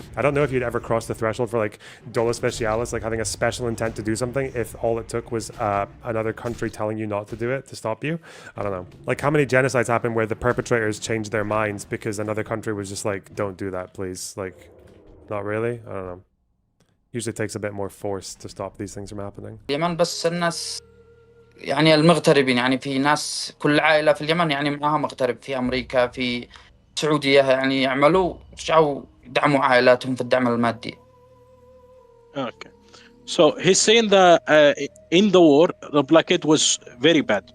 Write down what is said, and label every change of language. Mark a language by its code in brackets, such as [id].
[en] I don't know if you'd ever cross the threshold for like dolo specialis, like having a special intent to do something, if all it took was another country telling you not to do it to stop you. I don't know. Like, how many genocides happen where the perpetrators changed their minds because another country was just like, don't do that, please. Like, not really. I don't know. Usually takes a bit more force to stop these things from happening. [ar] اليمن بس الناس يعني المغتربين، يعني في ناس كل عائلة في اليمن يعني معها مغترب، في أمريكا، في السعودية، يعني يعملوا رجعوا يدعموا عائلاتهم في الدعم المادي. [en] Okay. So he's saying that in the war, the blockade was very bad.